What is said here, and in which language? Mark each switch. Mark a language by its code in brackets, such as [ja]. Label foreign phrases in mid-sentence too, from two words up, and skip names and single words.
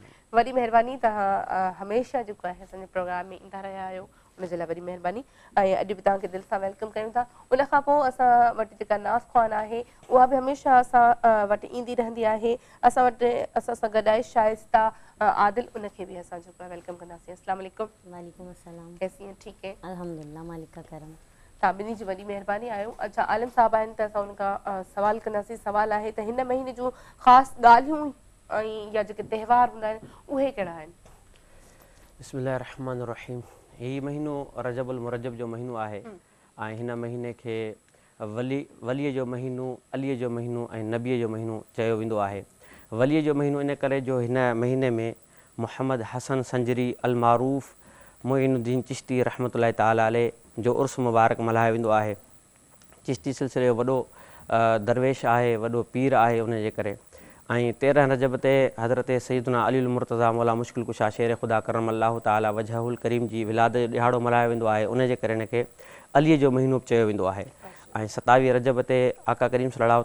[sd] वॾी महिरबानी तव्हां हमेशह जेको आहे असांजे प्रोग्राम में ईंदा रहिया आहियो उनजे लाइ वॾी महिरबानी ऐं अॼु बि तव्हांखे दिलि सां वेलकम कयूं था उनखां पोइ असां वटि जेका नाज़ ख़्वान आहे उहा बि हमेशह असां वटि ईंदी रहंदी आहे असां वटि असां सां गॾु आहे शाइस्ता आदिल उनखे बि असां जेको आहे वेलकम कंदासीं [ar] السلام عليكم وعليكم السلام [hi] कैसी हैं ठीक है अल्हम्दुलिल्लाह मालिक का करम [sd] तव्हां ॿिन्ही जी वॾी महिरबानी आहियो अच्छा आलिम साहिब आहिनि त असां उनखां सवाल कंदासीं सवाल आहे त हिन महीने जूं ख़ासि ॻाल्हियूं ऐं या जेके त्योहार हूंदा आहिनि उहे कहिड़ा आहिनि [ar] بسم الله الرحمن الرحيم [sd] ही महीनो रजबुल मुरजब जो महीनो आहे ऐं हिन महीने खे वलीअ जो महीनो अलीअ जो महीनो ऐं नबीअ जो महीनो चयो वेंदो आहे वलीअ जो महीनो इन करे जो हिन महीने में मोहम्मद हसन संजरी अल मारूफ़ मोइनुद्दीन चिश्ती [ar] رحمة الله تعالى عليه [sd] जो उर्स मुबारक मल्हायो वेंदो आहे चिश्ती सिलसिले जो वॾो दरवेश आहे वॾो पीर आहे उन जे करे ऐं 13 रजब ते हज़रत सैयदना अली मुर्तज़ा मौला मुश्किल कुशा शेर ख़ुदा [ar] كرم الله تعالى وجهه الكريم [sd] जी विलाद जो ॾिहाड़ो मल्हायो वेंदो आहे उन जे करे हिनखे अलीअ जो महीनो चयो वेंदो आहे ऐं 27 रजब ते आका करीम सल्लल्लाहु